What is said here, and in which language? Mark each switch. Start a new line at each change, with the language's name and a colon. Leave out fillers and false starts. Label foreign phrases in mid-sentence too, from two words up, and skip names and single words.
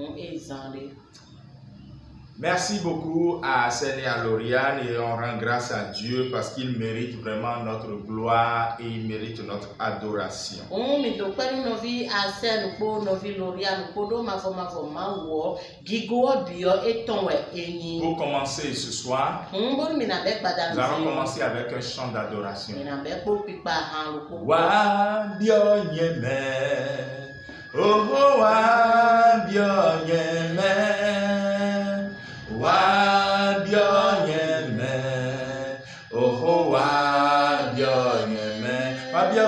French: Merci beaucoup à Asen et à Lauriane et on rend grâce à Dieu parce qu'il mérite vraiment notre gloire et il mérite notre adoration. Pour commencer ce soir, nous allons commencer avec un chant d'adoration. Wa bio nyeme, oh wa bio nyeme. Wa bio nyeme, oh wa bio nyeme, wa bio